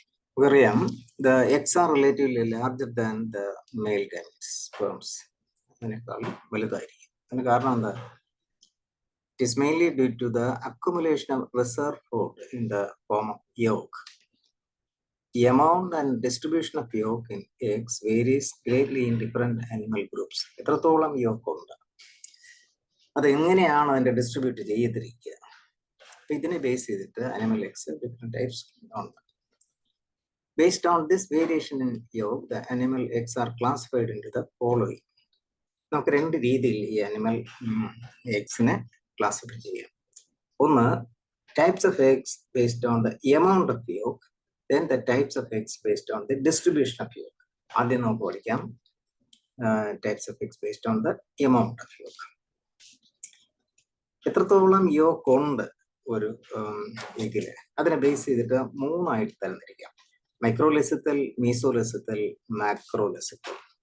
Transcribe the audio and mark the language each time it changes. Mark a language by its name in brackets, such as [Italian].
[Malayalam] നമുക്കറിയാം [English] the eggs are relatively larger than the male gametes, [Malayalam] sperms അതിനേക്കാൾ വലുതായിരിക്കും. അതിന് കാരണം എന്താ? [English] It is mainly due to the accumulation of reserve food in the form of yolk. The amount and distribution of yolk in eggs varies greatly in different animal groups. [Malayalam] എത്രത്തോളം yoke ഉണ്ട്, അത് എങ്ങനെയാണ് അതിന്റെ ഡിസ്ട്രിബ്യൂട്ട് ചെയ്തിരിക്കുക, ഇതിനെ base ചെയ്തിട്ട് animal eggs different types ഉണ്ട്. [English] Based on this variation in yolk, the animal eggs are classified into the following. [Malayalam] നമുക്ക് രണ്ട് രീതിയിൽ ഈ അനിമൽ എഗ്സിനെ ക്ലാസിഫൈ ചെയ്യാം. [English] ഒന്ന്, types of eggs based on the amount of yolk. Then the types of eggs based on the distribution of yolk. [Malayalam] ആദ്യം നമുക്ക് പഠിക്കാം [English] Types of eggs based on the amount of yolk. [Malayalam] എത്രത്തോളം yoke ഉണ്ട് ഒരു എഗ്ഗില്, അതിനെ base ചെയ്തിട്ട് മൂന്നായിട്ട് തരംതിരിക്കാം: മൈക്രോലെസിത്തൽ, മീസോലെസിത്തൽ, മാക്രോലെസിത്തൽ.